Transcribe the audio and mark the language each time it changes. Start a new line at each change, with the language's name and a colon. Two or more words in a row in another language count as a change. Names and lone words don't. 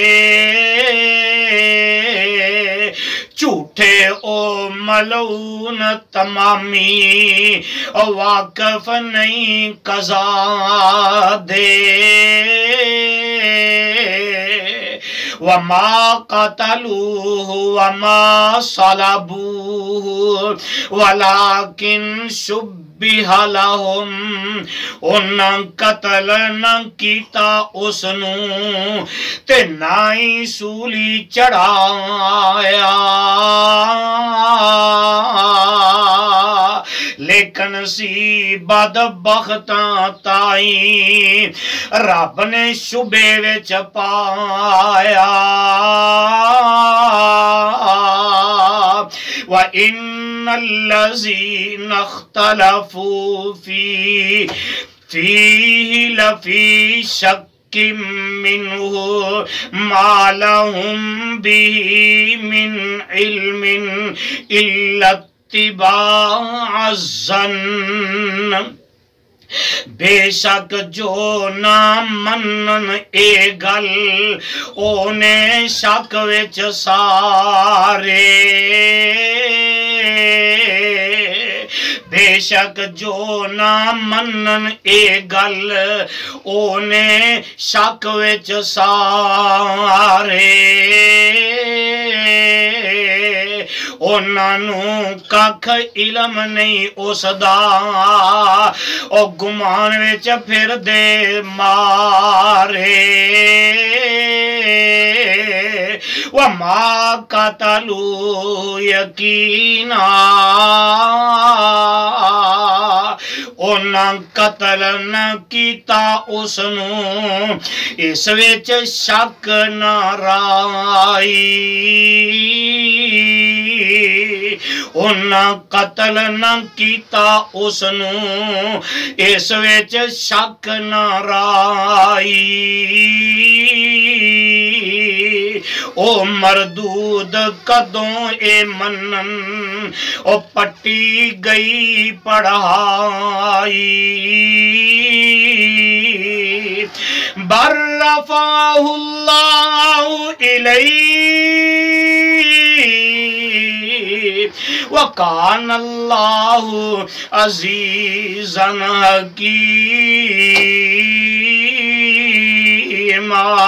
Punjabi: جھوٹے او ملعون تمامی واقف نہیں قضا دے
Arabic: وما قتلوه وما صلبوه ولكن شبہ لهم
Punjabi: انہاں قتل نہ کیتا اسنو تے نہ ہی سولی چڑھایا لیکن سی بدبختاں تائیں رب نے شبے وچ پایا
Arabic: وَإِنَّ الَّذِينَ اخْتَلَفُوا فِيهِ لَفِي شَكٍّ مِّنْهُ مَا لَهُمْ بِهِ مِنْ عِلْمٍ إِلَّا اتِّبَاعَ الظَّنِّ
Punjabi: بے شک جو نہ منن اے گل اونے شک وچ سارے بے شک جو نہ منن اے گل اونے شک وچ سارے انہاں نوں ککھ علم نہیں اس دا او گمان وچ پھر دے مارے
Arabic: وما قتلوا یقینا
Punjabi: انہاں قتل نہ کیتا اسنو اس وچ شک نہ رائی انہاں قتل نہ کیتا اسنو اس وچ شک نہ رائی او مردود کدوں اے منن او پٹی گئی پڑھائی
Arabic: بر رفعہ اللہ الیہ وکان اللہ عزیزا حکیما